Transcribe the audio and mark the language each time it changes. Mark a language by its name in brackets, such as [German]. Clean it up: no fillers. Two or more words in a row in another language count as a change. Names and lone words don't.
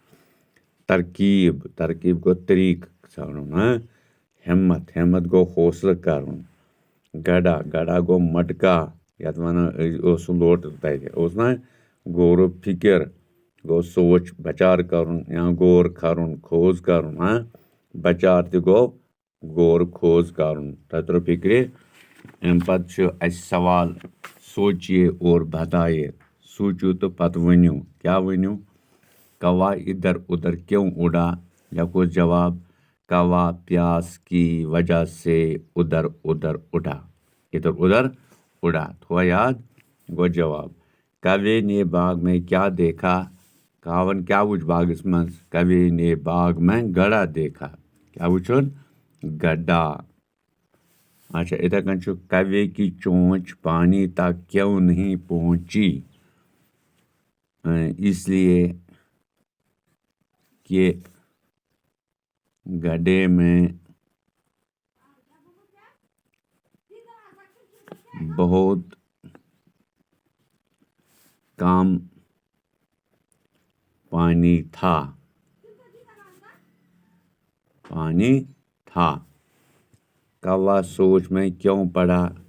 [Kashmiri] ترکیٖب گوٚو طریٖقہٕ ژھانڈُن ہٮ۪مت گوٚو حوصلہٕ کَرُن گڑا گوٚو مٹکا یَتھ وَنان اوس سُہ لوٹہٕ تَتہِ اوس نا غورو فِکر گوٚو سونٛچ بَچار کَرُن یا غور کَرُن کھوژ کَرُن بَچار تہِ گوٚو غور کھوژ کَرُن تَتہِ ترٛوو فِکرِ اَمہِ پَتہٕ چھُ اَسہِ [Urdu] سوال سوچیے اور بتائیے [Kashmiri] سوٗنٛچِو تہٕ پَتہٕ ؤنِو کیٛاہ ؤنِو [Urdu] کوا اِدھر اُدھر کیوں اُڑا [Kashmiri] لیکھو جواب [Urdu] کوا پیاس کی وجہ سے اُدھر اُدھر [Kashmiri] اُڑا تھوڑا یاد گوٚو جواب [Urdu] کوے نے باغ میں [Kashmiri] کیٛاہ دیکھا کاوَن کیٛاہ وٕچھ باغس منٛز [Urdu] کوے نے باغ میں [Kashmiri] گڑا دیکھا کیٛاہ وٕچھُن گڈا اچھا یِتھَے کٔنۍ چھُ [Urdu] کوے کی چونچ پانی تک کیوں نہیں پہنچی اس لیے کہ گڈھے میں بہت کم پانی تھا کوا سوچ میں کیوں پڑا